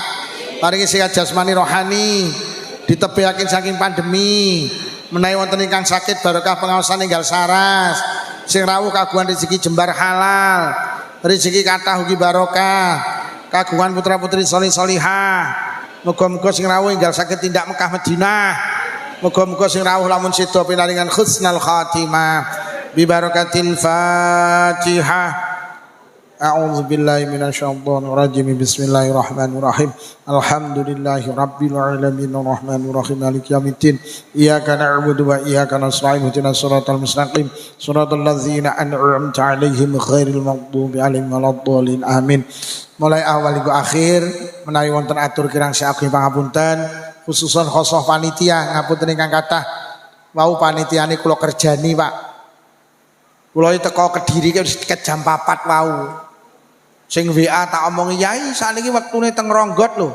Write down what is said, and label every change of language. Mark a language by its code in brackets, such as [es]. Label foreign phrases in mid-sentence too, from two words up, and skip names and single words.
[jv] Paringi sehat jasmani rohani. Ditebihaken saking pandemi menawi wonten ingkang sakit barokah pengaosan enggal saras sing rawuh kagungan rezeki jembar halal rezeki kathah ugi barokah kagungan putra putri solih solihah muga-muga sing rawuh enggal saged tindak Mekah Madinah muga-muga sing rawuh lamun sedo pinaringan [ar] حسن الخاتمة ببركة الفاتحة. أعوذ بالله من الشيطان الرجيم. بسم الله الرحمن الرحيم الحمد لله رب العالمين الرحمن الرحيم مالك يوم الدين. إياك نعبد وإياك نستعين اهدنا الصراط المستقيم. صراط الذين أنعمت عليهم غير المغضوب عليهم ولا الضالين. Amin. [id] Mulai awal hingga akhir [jv] menawi wonten atur kirang saking pangapunten khususon khosoh panitia ngapunten ingkang kathah wau panitiane kula kerjani Pak. Kula teko Kediri ket jam 4 wau. Sing WA tak omongi Yai sakniki wektune teng Ronggot lho.